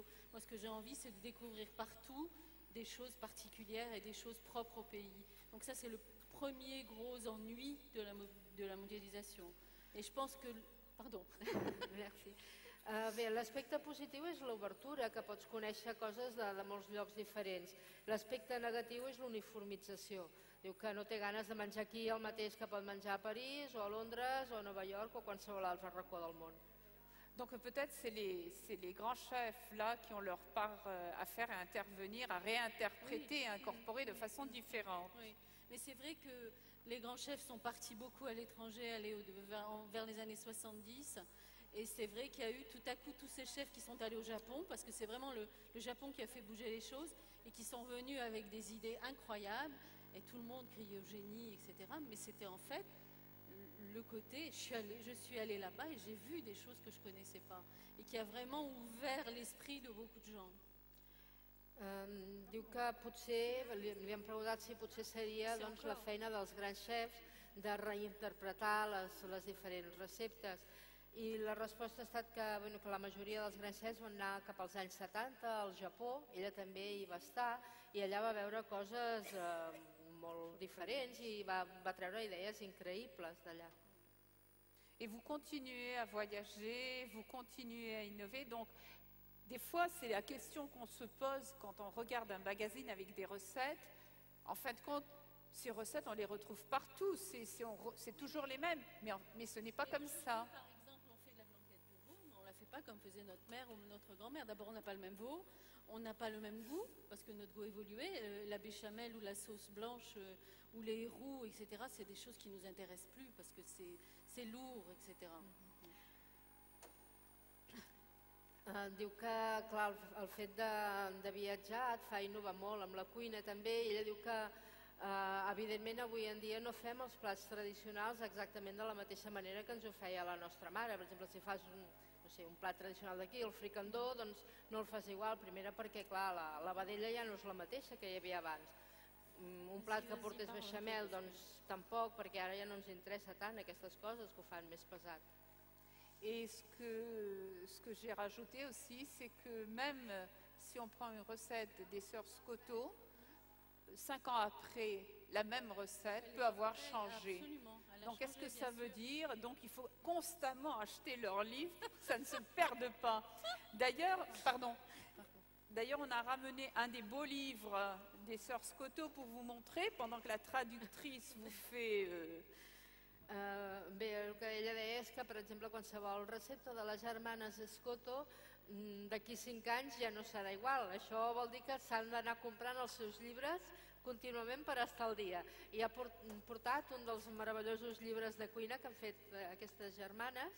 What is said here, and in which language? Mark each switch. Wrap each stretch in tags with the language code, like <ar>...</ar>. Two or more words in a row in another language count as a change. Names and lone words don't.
<fr>Moi, ce que j'ai envie, c'est de découvrir partout des choses particulières et des choses propres au pays. Donc ça, c'est le premier gros ennui de la mondialisation. Et je pense que... Pardon. Merci.</fr> <ca>Bé, l'aspecte positiu és l'obertura, que pots conèixer coses de molts llocs diferents. L'aspecte negatiu és l'uniformització. Diu que no té ganes de menjar aquí el mateix que pot menjar a París o a Londres o a Nova York o qualsevol altre racó del món.</ca> <fr>Donc peut-être c'est les grands chefs là qui ont leur part à faire, à intervenir, à réinterpréter, à incorporer de façon différente. Oui, mais c'est vrai que les grands chefs sont partis beaucoup à l'étranger, vers les années 70. Et c'est vrai qu'il y a eu tout à coup tous ces chefs qui sont allés au Japon, parce que c'est vraiment le Japon qui a fait bouger les choses, et qui sont venus avec des idées incroyables, et tout le monde criait au génie, etc. Mais c'était en fait le côté, je suis allée là-bas et j'ai vu des choses que je ne connaissais pas, et qui a vraiment ouvert l'esprit de beaucoup de gens.</fr> <ca>Diu que potser, li hem preguntat si potser seria doncs, la feina dels grans xefs de reinterpretar les diferents receptes. I la resposta ha estat que la majoria dels grans xefs van anar cap als anys 70 al Japó, ella també hi va estar, i allà va veure coses molt diferents i va treure idees increïbles d'allà.</ca> <fr>Et vous continuez à voyager, vous continuez à innover. Donc, des fois, c'est la question qu'on se pose quand on regarde un magazine avec des recettes. En fin de compte, ces recettes, on les retrouve partout. C'est toujours les mêmes, mais ce n'est pas comme ça. Par exemple, on fait de la blanquette de veau, mais on ne la fait pas comme faisait notre mère ou notre grand-mère. D'abord, on n'a pas le même veau, on n'a pas le même goût, parce que notre goût évoluait. La béchamel ou la sauce blanche ou les roux, etc., c'est des choses qui ne nous intéressent plus, parce que c'est lourd, etc.</fr> <ca>Diu que, clar, el fet de viatjar et fa innovar molt amb la cuina també, i ella diu que evidentment avui en dia no fem els plats tradicionals exactament de la mateixa manera que ens ho feia la nostra mare. Per exemple, si fas un plat tradicional d'aquí, el fricandó, doncs no el fas igual, primera perquè clar, la vedella ja no és la mateixa que hi havia abans. Un plat que portés beixamel, doncs tampoc, perquè ara ja no ens interessa tant aquestes coses que ho fan més pesat.</ca> <fr>Et ce que j'ai rajouté aussi, c'est que même si on prend une recette des sœurs Scotto, 5 ans après, la même recette peut avoir changé. Donc qu'est-ce que ça veut dire? Donc il faut constamment acheter leurs livres pour que ça ne se perde pas. D'ailleurs, on a ramené un des beaux livres des sœurs Scotto pour vous montrer, pendant que la traductrice vous fait...</fr> <ca>Bé, el que ella deia és que, per exemple, qualsevol recepta de les germanes Scotto d'aquí 5 anys ja no serà igual. Això vol dir que s'han d'anar comprant els seus llibres contínuament per estar al dia. I ha portat un dels meravellosos llibres de cuina que han fet aquestes germanes.</ca>